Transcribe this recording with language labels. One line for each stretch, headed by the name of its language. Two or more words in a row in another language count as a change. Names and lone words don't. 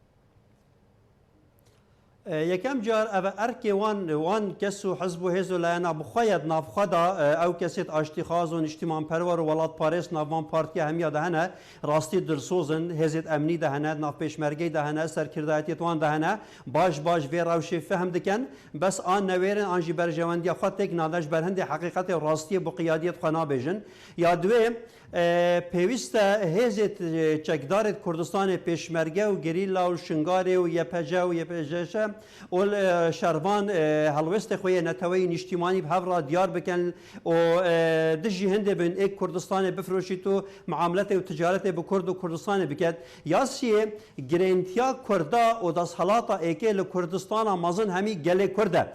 Kurdish: یەکەم جار ئەvە ئەرکێ وان کەس و حزب و هێز و لایەنە بخوایەت نافخوادا ئەو کەسێت ئاشتیخواز و نیشتیمان پەروەر و وڵات پارێز ناوان پارتیا هەمیە دەهەنە ڕاستی درسۆزن هێزێت ئەمنی دەهەنە ناوپێشمەرگەی دەهەنە سەرکردایەتێتوان دەهەنە باش vê rewşê fehm dikin bes an newêrin an jî berjewendiya xwe têk nade ji ber hindê heqîqetê rastiyê bû qiyadiyet xwe nabêjin ya divê pêwîst e hêzê çekdarê Kurdistanê pêşmerge û gerîla û şingarê û YPJ û YPJŞ û şervan helwestê xwe yê neteweyî niştîmanî bi hevra diyar bikin û dijî hindê bin êk Kurdistanê bifroşît û muameletê û ticaretê bi Kurd û Kurdistanê biket yasiyê girêntiya Kurda û desthelata êkê li Kurdistana mezin hemî gelê Kurd e.